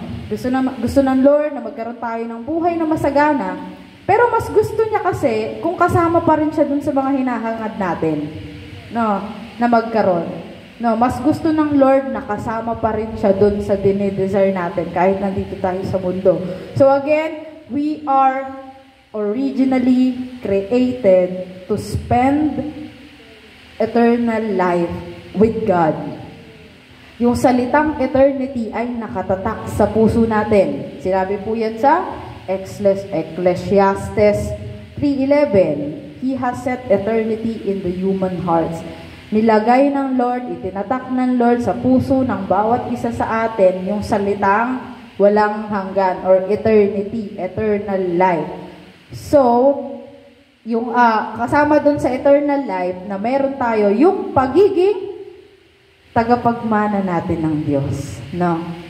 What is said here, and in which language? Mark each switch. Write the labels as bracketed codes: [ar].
[tl] Gusto ng Lord na magkaroon tayo ng buhay na masagana. Pero mas gusto niya kasi kung kasama pa rin siya dun sa mga hinahangad natin, no, na magkaroon. No, mas gusto ng Lord na kasama pa rin siya dun sa dinidesire natin kahit nandito tayo sa mundo. [en] So again, we are originally created to spend eternal life with God. [tl] Yung salitang eternity ay nakatatak sa puso natin. Sinabi po yan sa Ecclesiastes 3:11, [en] He has set eternity in the human hearts. [tl] Nilagay ng Lord, itinatak ng Lord sa puso ng bawat isa sa atin yung salitang walang hanggan or eternity, eternal life. So, yung kasama dun sa eternal life na meron tayo yung pagiging tagapagmana natin ng Diyos. No?